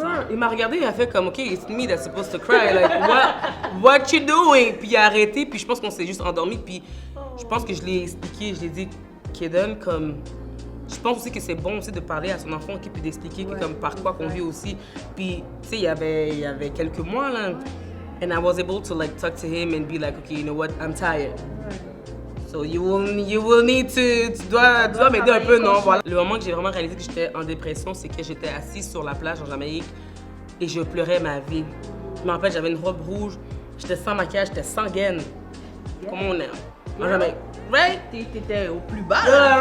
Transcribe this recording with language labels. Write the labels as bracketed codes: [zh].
[en] Girl, [fr] il m'a regardé, il a fait comme, [en] OK, it's me that's supposed to cry. Like, what you doing? [fr] Puis il a arrêté, puis je pense qu'on s'est juste endormi. Puis je pense que je l'ai expliqué, je l'ai dit, Kaden, comme, je pense aussi que c'est bon aussi de parler à son enfant, okay, puis d'expliquer que, comme par quoi qu'on vit aussi. Puis, tu sais, il y avait quelques mois, là, [en] and I was able to, like, talk to him and be like, OK, you know what, I'm tired. So you will need to, [fr] tu dois m'aider un peu, non? Voilà. Le moment que j'ai vraiment réalisé que j'étais en dépression, c'est que j'étais assise sur la plage en Jamaïque et je pleurais ma vie. Je me rappelle, j'avais une robe rouge, j'étais sans maquillage, j'étais sans gaine. Comment on est en Jamaïque? [en] Right? [fr] T'étais au plus bas, là.